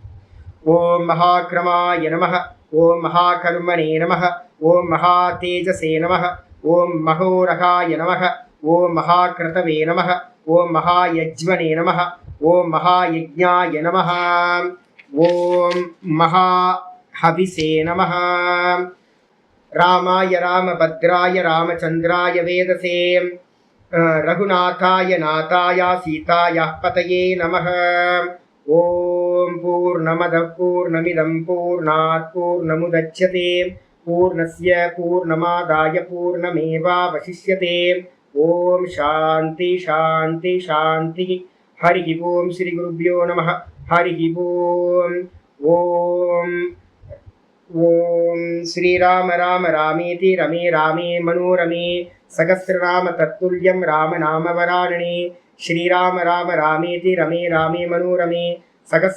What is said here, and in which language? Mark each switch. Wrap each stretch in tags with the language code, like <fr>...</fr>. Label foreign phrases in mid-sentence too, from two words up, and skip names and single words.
<sa>ॐ महाक्रमाय नमः, ॐ महाकर्मणे नमः, ॐ महा तेजसे नमः, ॐ महोरगाय नमः, ॐ महाक्रतवे नमः, ॐ महायज्वने नमः, ॐ महायज्ञाय नमः, ॐ महाहविषे नमः. रामाय रामभद्राय रामचन्द्राय वेधसे रघुनाथाय नाथाय सीतायाः पतये नमः. ॐ पूर्णमदः पूर्णमिदं पूर्णात् पूर्णमुदच्यते पूर्णस्य पूर्णमादाय पूर्णमेवावशिष्यते. ॐ शान्तिः शान्तिः शान्तिः. हरि ॐ श्री गुरुभ्यो नमः। हरि ॐ. ॐ ॐ श्रीराम राम रामेति रमे रामे मनोरमे सहस्रनाम तत्तुल्यं राम नाम वरानने. श्रीराम राम रामेति रमे रामे मनोरमे</sa>